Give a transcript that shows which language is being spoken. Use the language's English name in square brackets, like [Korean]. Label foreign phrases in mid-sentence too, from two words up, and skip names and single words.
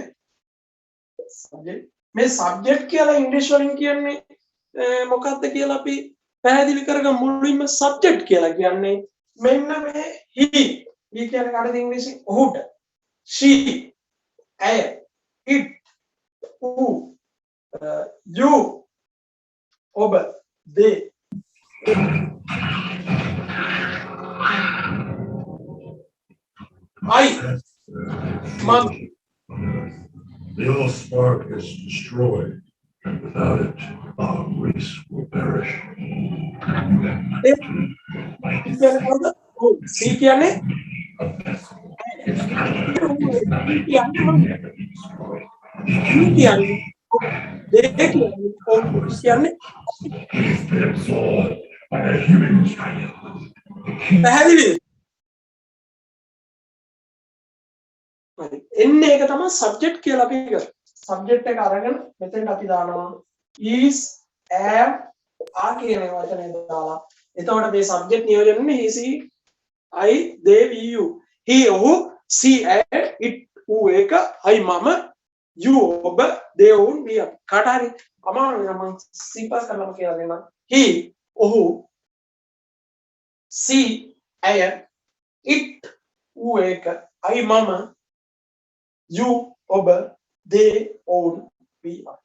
[Sinhala] සබ්ජෙක්ට් මේ සබ්ජෙක්ට් කියලා ඉංග්‍රීසි වලින් කියන්නේ මොකක්ද කියලා අපි පැහැදිලි කරගමු. මුලින්ම සබ්ජෙක්ට් කියලා කියන්නේ මෙන්න මේ he කියන්නේ කාටද ඉංග්‍රීසි ඔහුට, she ඇය, it ඌ, [English] you ඔබ, they I mum. The old spark is destroyed, and without it, our race will perish. [Sinhala] See කියන්නේ පැහැදිලිද? එන්නේ ඒක තමයි සබ්ජෙක්ට් කියලා අපි කරා. සබ්ජෙක්ට් එක අරගෙන මෙතෙන්ට අපි දානවා [English] is am are [Sinhala] කියන වචනේ දාලා. එතකොට මේ සබ්ජෙක්ට් නියෝජනනේ [English] he she I they we you. [Sinhala] he ඔහු, she ඇය, it ඌ ඒක, I මම, you ඔබ, they ඔවුන්, we අපි. කාට හරි අමාරු නම් මම සිම්පල් කරලා කියලා දෙන්නම්. he ඔහු, she ඇය, it ඌ ඒක, I මම, you ඔබ, they ඔවුන්, we අපි.